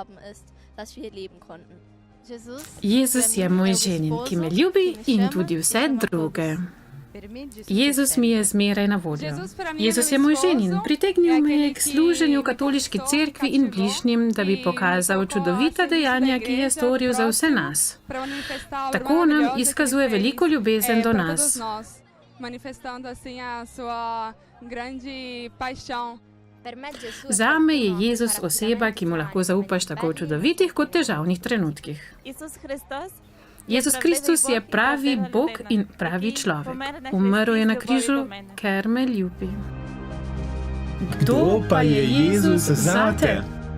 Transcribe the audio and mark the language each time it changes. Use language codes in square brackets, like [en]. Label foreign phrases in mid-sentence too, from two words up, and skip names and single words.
[sl] Jezus je moj ženin, ki me ljubi in tudi vse druge. Jezus mi je zmeraj na voljo. Jezus je moj ženin, pritegnil me je k služenju katoliški cerkvi in bližnjim, da bi pokazal čudovita dejanja, ki je storil za vse nas. Tako nam izkazuje veliko ljubezen do nas. [pt] Manifestando assim a sua grande paixão. [sl] Zame je Jezus oseba, ki mu lahko zaupaš tako v čudovitih kot težavnih trenutkih. Jezus Kristus je pravi Bog in pravi človek. Umrl je na križu, ker me ljubi. Kdo pa je Jezus zate?